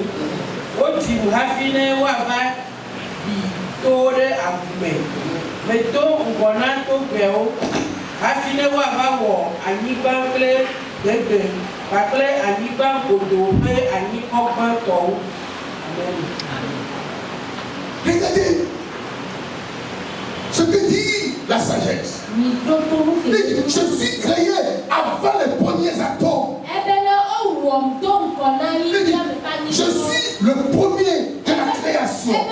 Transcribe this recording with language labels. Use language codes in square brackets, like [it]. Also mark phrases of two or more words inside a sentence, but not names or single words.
[ee] Wodzim hafi ne woava ɖi towo ɖe avume, medo ŋgɔ na togbɛwo, hafi ne woava wɔ anyigba kple gbegbe kpakple anyigba godo ƒe anyikɔ gbãtɔwo. Amen. [fr] Regardez ce que dit la sagesse. Je suis créé avant les premiers atomes. Je suis le premier de la création.